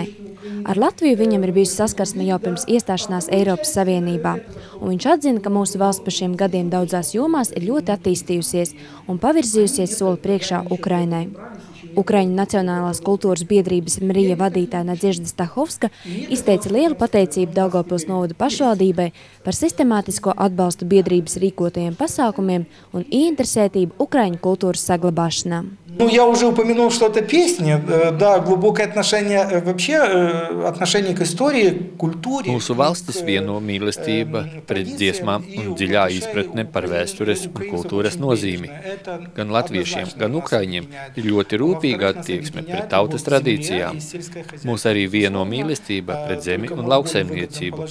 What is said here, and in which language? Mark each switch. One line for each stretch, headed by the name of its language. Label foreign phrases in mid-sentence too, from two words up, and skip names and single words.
Latvian: Ar Latviju viņam ir bijusi saskarsme jau pirms iestāšanās Eiropas Savienībā, un viņš atzina, ka mūsu valsts pa šiem gadiem daudzās jomās ir ļoti attīstījusies un pavirzījusies soli priekšā Ukrainai. Ukraiņu Nacionālās kultūras biedrības Mrija vadītāja Nadežda Stahovska izteica lielu pateicību Daugavpils novada pašvaldībai par sistemātisko atbalstu biedrības rīkotajiem pasākumiem un ieinteresētību Ukraiņu kultūras saglabāšanā.
Russian: Я уже упомянул, что это песни, да, глубокое отношение вообще отношение к истории, культуре.
Latvian: Mūsu valstis vieno mīlestība pret dziesmām un dziļā izpratne par vēstures un kultūras nozīmi. Gan latviešiem, gan ukraiņiem ir ļoti rūpīga attieksme pret tautas tradīcijām. Mūs arī vieno mīlestība pret zemi un lauksaimniecību.